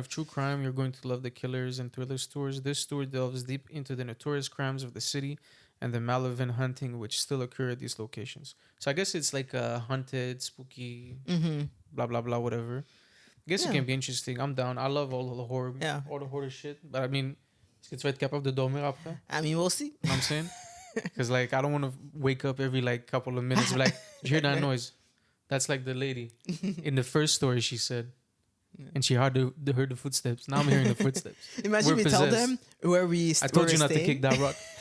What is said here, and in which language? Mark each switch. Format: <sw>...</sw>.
<en>of true crime, you're going to love the Killers and Thrillers tours. This tour delves deep into the notorious crimes of the city and the malevolent hunting which still occur at these locations. So I guess it's like a haunted, spooky, blah blah blah, whatever. I guess it can be interesting. I'm down. I love all the horror, all the horror shit. But I mean,</en> <fr>est-ce que tu vas être capable de dormir après?</fr> <en>I mean, we'll see. You know what I'm saying? Because like I don't want to wake up every like couple of minutes. Be like, did you hear that noise? That's like the lady in the first story she said, and she heard the footsteps. Now I'm hearing the footsteps. Imagine We're we tell possessed. them where we. I told you not to kick that rock.</en>